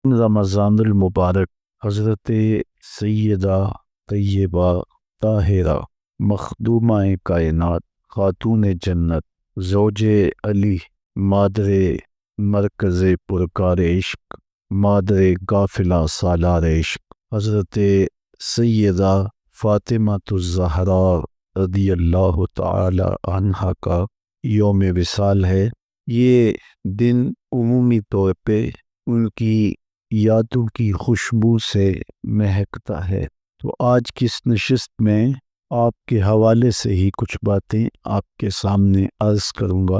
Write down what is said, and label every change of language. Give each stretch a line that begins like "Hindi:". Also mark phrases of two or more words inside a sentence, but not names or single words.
Urdu: رمضان المبارک حضرت سیدہ طیبہ طاہرہ مخدومہ کائنات خاتون جنت زوج علی مادر مرکز پرکار عشق مادر قافلہ سالار عشق حضرت سیدہ فاطمہ الزہراء
Arabic: رضی اللہ تعالی عنہا
Urdu: کا یوم وصال ہے۔ یہ دن عمومی طور پہ ان کی یادوں کی خوشبو سے مہکتا ہے، تو آج کی اس نشست میں آپ کے حوالے سے ہی کچھ باتیں آپ کے سامنے عرض کروں گا۔